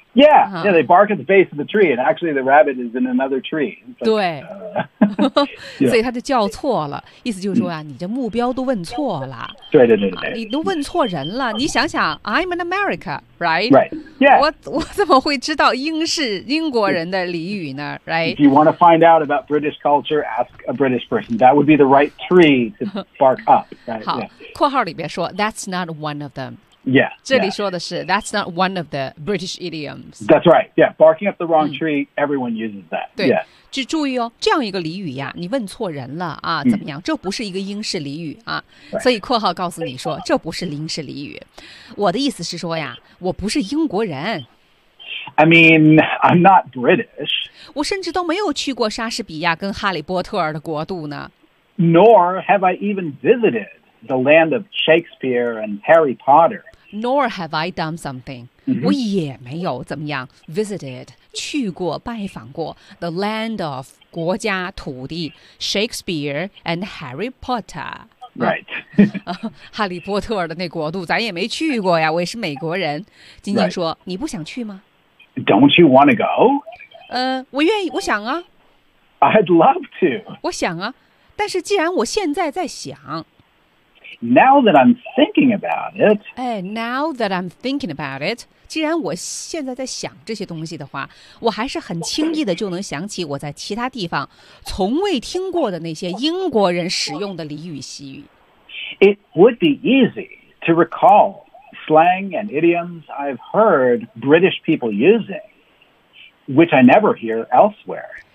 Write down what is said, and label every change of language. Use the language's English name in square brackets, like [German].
[English] yeah,、yeah they bark at the base of the tree and actually the rabbit is in another tree [Chinese] but, 对、所以他就叫错了意思就是说、你的目标都问错了对对 对, 对、你都问错人了你想想 [English] I'm in AmericaRight? Right. Yeah. [Chinese] 我怎么会知道英式英国人的俚语呢 [English] Right. If you want to find out about British culture, ask a British person. That would be the right tree to bark up. Right? [Chinese] 好、 [English] yeah. [Chinese] 括号里边说 [English] that's not one of them. Yeah. [Chinese] 这里说的是 [English] that's not one of the British idioms. That's right. Yeah. Barking up the wrong tree,、everyone uses that. [Chinese] 对、 [English] yeah. [Chinese] 就注意哦这样一个俚语呀你问错人了啊怎么样这不是一个英式俚语啊、所以括号告诉你说这不是英式俚语。我的意思是说呀我不是英国人。 [English] I mean, I'm not British. [Chinese] 我甚至都没有去过莎士比亚跟哈利波特的国度呢。 [English] Nor have I even visited the land of Shakespeare and Harry Potter. Nor have I done something.、 [Chinese] 我也没有怎么样 [English] visited, [Chinese] 去过拜访过 [English] the land of [Chinese] 国家土地 [English] Shakespeare and Harry Potter. Right. [Chinese] 哈利波特的那国度咱也没去过呀我也是美国人。晶晶说、你不想去吗 [English] Don't you want to go?、 [Chinese] 我愿意我想啊。 [English] I'd love to. [Chinese] 我想啊但是既然我现在在想。 [English] Now that I'm thinking about it. Hey, now that I'm thinking about it. [Chinese] 既然我现在在想这些东西的话，我还是很轻易的就能想起我在其他地方从未听过的那些英国人使用的俚语习语。 [English] It would be easy to recall slang and idioms I've heard British people using, which I never hear elsewhere.